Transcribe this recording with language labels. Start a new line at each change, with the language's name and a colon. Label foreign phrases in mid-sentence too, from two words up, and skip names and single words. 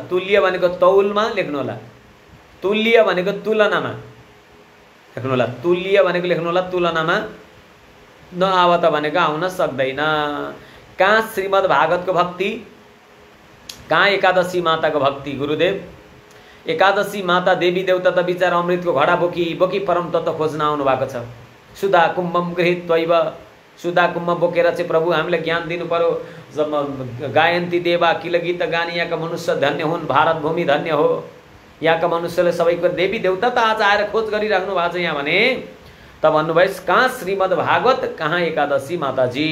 Nepali: तुल्य भनेको तौलमा लेख्नु होला, तुल्य भनेको तुलनामा लेख्नु होला, तुल्य भनेको लेख्नु होला तुलनामा, नआव त भनेको आउन सक्दैन। कहाँ श्रीमद् भागवतको भक्ति, कहाँ एकादशी माताको भक्ति? गुरुदेव एकादशी माता देवी देवता त बिचारा अमृतको घडा बोकी बोकी परम तत्त्व खोज्न आउनु भएको छ।
Sanskrit: सुधा कुम्भम गृहीत्वैव,
Nepali: सुधा कुम्भ बोकेर चाहिँ प्रभु हामीलाई ज्ञान दिनु पर्यो।
Sanskrit: गायन्ती देवा किल गीत गानी,
Nepali: यहाँका मनुष्य धन्य हुन्, भारत भूमि धन्य हो। यहाँका मनुष्यले सबैको देवी देवता त आज आएर खोज गरिराख्नु भएको छ यहाँ भने त भन्नुभयो कहाँ श्रीमद् भागवत, कहाँ एकादशी माताजी।